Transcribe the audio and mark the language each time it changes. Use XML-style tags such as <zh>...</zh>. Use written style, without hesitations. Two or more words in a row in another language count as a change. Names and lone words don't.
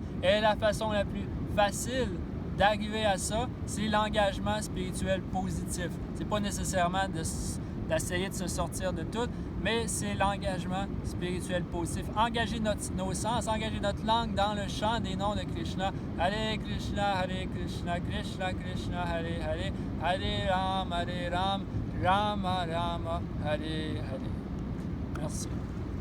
<fr>Et la façon la plus facile d'arriver à ça, c'est l'engagement spirituel positif. C'est pas nécessairement d'essayer de se sortir de tout, mais c'est l'engagement spirituel positif. Engager nos sens, engager notre langue dans le chant des noms de Krishna.</fr> <sa>Hare Krishna, Krishna Krishna, Hare Hare, Hare Ram, Rama Rama, Hare Hare.</sa> <fr>Merci.</fr>